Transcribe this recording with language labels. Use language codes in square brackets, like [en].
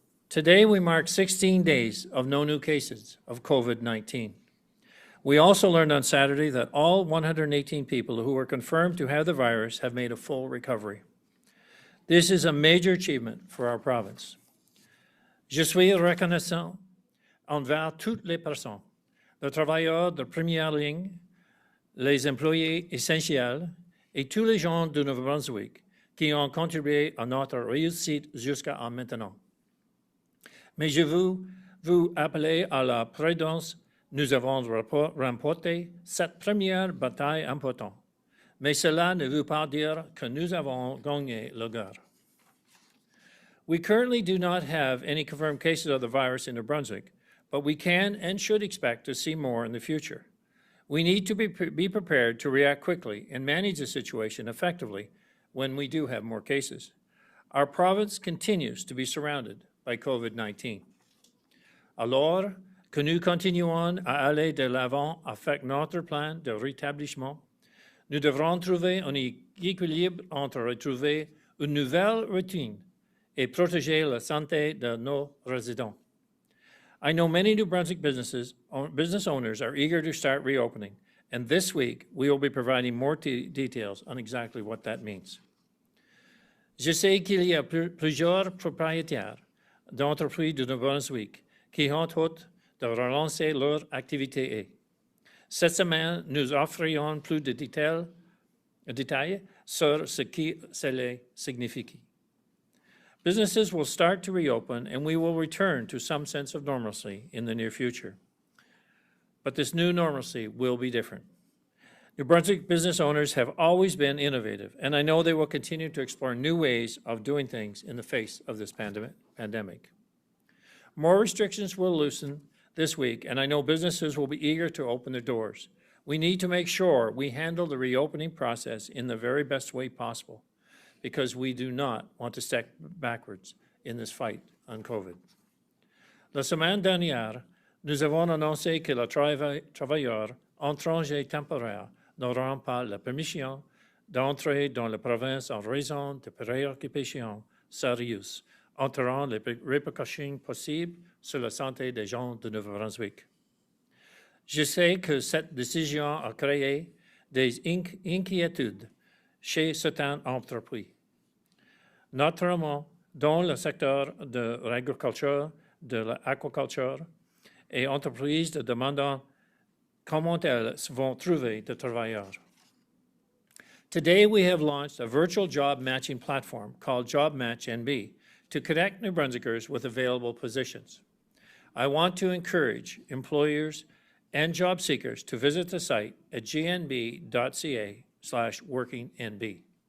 [en] Today, we mark 16 days of no new cases of COVID-19. We also learned on Saturday that all 118 people who were confirmed to have the virus have made a full recovery. This is a major achievement for our province. [fr] Je suis reconnaissant envers toutes les personnes, les travailleurs de première ligne, les employés essentiels et tous les gens du Nouveau-Brunswick qui ont contribué à notre réussite jusqu'à maintenant. Mais je veux vous appeler à la prudence. Nous avons remporté cette première bataille importante, mais cela ne veut pas dire que nous avons gagné la guerre. [en] We currently do not have any confirmed cases of the virus in New Brunswick, but we can and should expect to see more in the future. We need to be prepared to react quickly and manage the situation effectively when we do have more cases. Our province continues to be surrounded by COVID-19. [fr] Alors que nous continuons à aller de l'avant avec notre plan de rétablissement, nous devrons trouver un équilibre entre retrouver une nouvelle routine et protéger la santé de nos residents. [en] I know many New Brunswick business owners are eager to start reopening, and this week we will be providing more details on exactly what that means. [fr] Je sais qu'il y a plusieurs propriétaires d'entreprises du Nouveau-Brunswick qui ont hâte de relancer leur activité. Cette semaine, nous offrirons plus de détails sur ce que cela signifie. [en] Businesses will start to reopen, and we will return to some sense of normalcy in the near future. But this new normalcy will be different. New Brunswick business owners have always been innovative, and I know they will continue to explore new ways of doing things in the face of this pandemic. More restrictions will loosen this week, and I know businesses will be eager to open their doors. We need to make sure we handle the reopening process in the very best way possible, because we do not want to step backwards in this fight on COVID. [fr] La semaine dernière, nous avons annoncé que les travailleurs étrangers temporaires n'auront pas la permission d'entrer dans la province en raison de préoccupations sérieuses entourant les répercussions possibles sur la santé des gens de Nouveau-Brunswick. Je sais que cette décision a créé des inquiétudes chez certaines entreprises, notamment dans le secteur de l'agriculture, de l'aquaculture et entreprises demandant comment elles vont trouver des travailleurs. [en] Today, we have launched a virtual job matching platform called Job Match NB to connect New Brunswickers with available positions. I want to encourage employers and job seekers to visit the site at gnb.ca/workingnb.